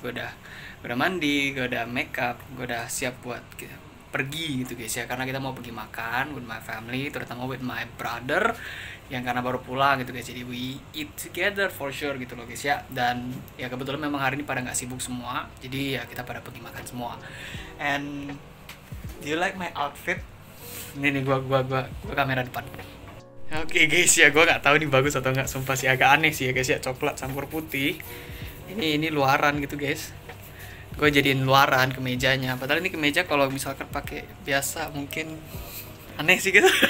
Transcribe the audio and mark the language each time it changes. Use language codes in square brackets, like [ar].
[id] Gue udah mandi, gue udah make up, gue udah siap buat pergi gitu guys ya. Karena kita mau pergi makan [en] with my family, [id] terutama [en] with my brother [id] yang karena baru pulang gitu guys. [en] Jadi we eat together for sure [id] gitu loh [en] guys ya. [id] Dan ya kebetulan memang hari ini pada nggak sibuk semua, jadi ya kita pada pergi makan semua. [en] And do you like my outfit? [id] Ini nih gua kamera depan. Oke guys ya, gua nggak tahu ini bagus atau nggak, sumpah sih agak aneh sih ya guys ya, coklat campur putih. Ini luaran gitu guys. Gue jadiin luaran kemejanya. Padahal ini kemeja kalau misalkan pakai biasa mungkin aneh sih gitu.